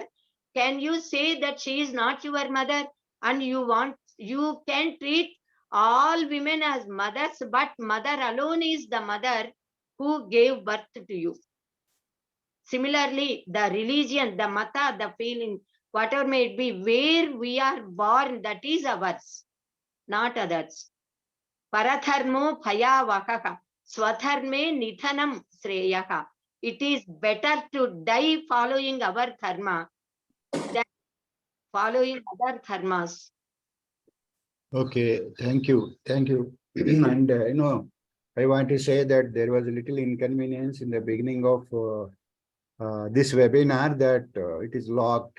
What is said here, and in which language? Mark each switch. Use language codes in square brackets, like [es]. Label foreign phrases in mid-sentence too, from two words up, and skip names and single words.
[en] Can you say that she is not your mother? And you can treat all women as mothers, but mother alone is the mother who gave birth to you. Similarly, the religion, the mata, the feeling, whatever may it be, where we are born, that is ours, not others. [sa] परधर्मो भयावहः, स्वधर्मे निधनं श्रेयः. [en] It is better to die following our dharma than following other dharmas. Okay, thank you, thank you. And I want to say that there was a little inconvenience in the beginning of this webinar, that it is locked.